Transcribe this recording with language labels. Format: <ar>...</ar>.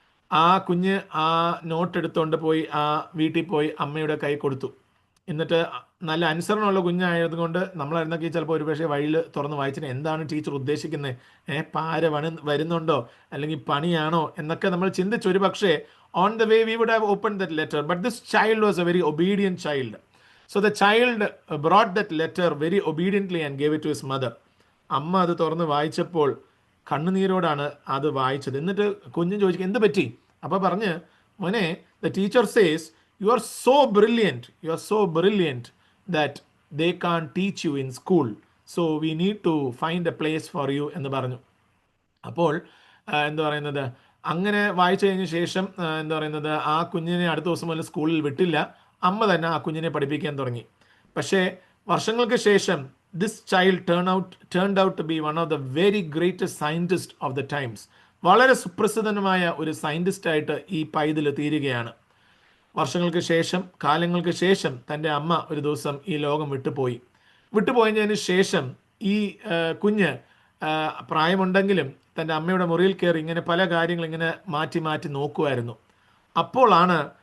<ml>ആ കുഞ്ഞ് ആ നോട്ട് എടുത്തുകൊണ്ട് പോയി ആ വീട്ടിൽ പോയി അമ്മയുടെ കൈ കൊടുത്തു. എന്നിട്ട് നല്ല അനുസരണമുള്ള കുഞ്ഞായതുകൊണ്ട് നമ്മളായിരുന്നൊക്കെ ചിലപ്പോൾ ഒരുപക്ഷെ വഴിയിൽ തുറന്ന് വായിച്ചിട്ട് എന്താണ് ടീച്ചർ ഉദ്ദേശിക്കുന്നത്, പാര വരുന്നുണ്ടോ അല്ലെങ്കിൽ പണിയാണോ എന്നൊക്കെ നമ്മൾ ചിന്തിച്ചു. ഒരു പക്ഷേ</ml> <en>on the way we would have opened that letter, but this child was a very obedient child. So the child brought that letter very obediently and gave it to his mother.</en> <ml>അമ്മ അത് തുറന്ന് വായിച്ചപ്പോൾ കണ്ണുനീരോടാണ് അത് വായിച്ചത്. എന്നിട്ട് കുഞ്ഞ് ചോദിക്കും, എന്ത് പറ്റി? അപ്പോൾ പറഞ്ഞ്, മോനെ,</ml> <en>the teacher says you are so brilliant that they can't teach you in school, so we need to find a place for you</en> <ml>എന്ന് പറഞ്ഞു. അപ്പോൾ എന്താ പറയുന്നത്, അങ്ങനെ വായിച്ചു കഴിഞ്ഞ ശേഷം എന്താ പറയുന്നത്, ആ കുഞ്ഞിനെ അടുത്ത ദിവസം മുതൽ സ്കൂളിൽ വിട്ടില്ല. അമ്മ തന്നെ ആ കുഞ്ഞിനെ പഠിപ്പിക്കാൻ തുടങ്ങി. പക്ഷേ വർഷങ്ങൾക്ക് ശേഷം</ml> <en>this child turned out to be one of the very greatest scientists of the times.</en> <ml>വളരെ സുപ്രസിദ്ധമായ ഒരു സയൻറ്റിസ്റ്റായിട്ട് ഈ പൈതൽ തീരുകയാണ്. വർഷങ്ങൾക്ക് ശേഷം, കാലങ്ങൾക്ക് ശേഷം തൻ്റെ അമ്മ ഒരു ദിവസം ഈ ലോകം വിട്ടുപോയതിന് ശേഷം ഈ കുഞ്ഞ് പ്രായമുണ്ടെങ്കിലും തൻ്റെ അമ്മയുടെ മുറിയിൽ കയറി ഇങ്ങനെ പല കാര്യങ്ങൾ ഇങ്ങനെ മാറ്റി നോക്കുമായിരുന്നു. അപ്പോഴാണ്</ml>